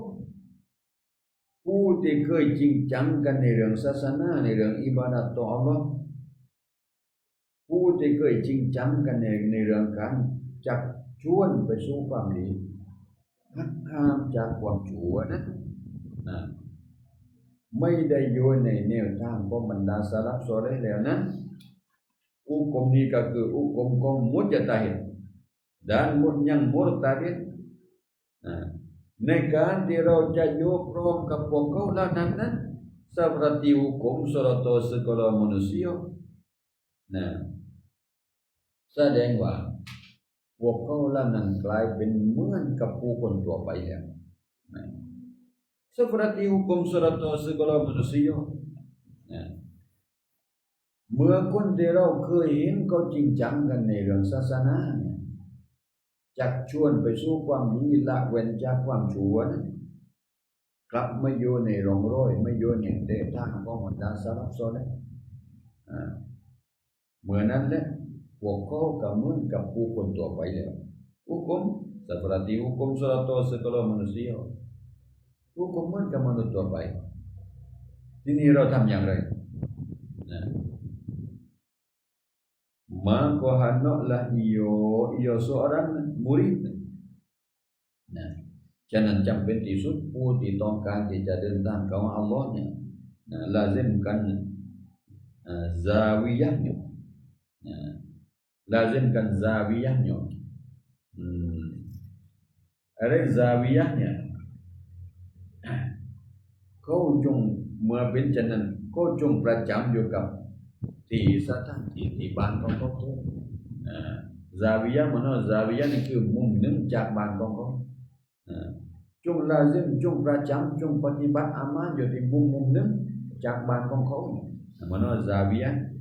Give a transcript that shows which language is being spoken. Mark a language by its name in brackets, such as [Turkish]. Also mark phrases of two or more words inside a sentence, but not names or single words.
[Thai] ผู้ที่เคยจริงจังกันในเรื่องศาสนาในเรื่องอิบาดะห์ต่ออัลเลาะห์ผู้ที่เคยจริงจังกันในเรื่องการจักชวนไปสู่ความดีหักห้ามจากความชั่วนะ ไม่ได้อยู่ในแนวทางของบรรดาสลัฟซอลิห์แล้วนั้นอุกมนี้ก็คืออุกมของมุจตะฮิด [Malay] dan yang murtadid [Thai] ในการที่เราจะยกรวมกับพวกเขาเหล่านั้นนะ [Malay] seperti hukum serta segala manusia [Thai] แสดงว่าพวกเขาเหล่านั้นกลายเป็นเหมือนกับผู้คนทั่วไปแล้ว [Malay] seperti hukum serta segala manusia [Thai] เมื่อคนที่เราเคยเห็นเขาจริงจังกันในเรื่องศาสนาเนี่ยจักชวนไปสู่ความดีละเว้นจากความชั่วกลับไม่อยู่ในร่องรอยไม่อยู่ในเส้นทางของบรรดาสลัฟซอลิห์ เมื่อนั้นแหละพวกเขาก็เหมือนกับผู้คนทั่วไปแล้ว [Malay] hukum seperti hukum serta segala manusia [Thai] hukum เหมือนกับมนุษย์ทั่วไปทีนี้เราทำอย่างไร [Malay] maka hendaklah ia seorang murid [Thai] ฉะนั้นจำเป็นที่สุดผู้ที่ต้องการที่จะเดินทางเข้าหาอัลเลาะห์เนี่ย [Malay] lazimkan zawiyahnya lazimkan zawiyahnya [Thai] อะไร zawiyahnya เขาจงเมื่อเป็นฉะนั้นก็จงประจำอยู่กับที่สถานที่บ้านของเขาซาวิยะมันว่าซาวิยะนี่คือมุมหนึ่งจากบ้านของเขาจงลาซิมจงประจำจงปฏิบัติอามัลอยู่ที่มุมหนึ่งจากบ้านของเขามันว่าซาวิยะ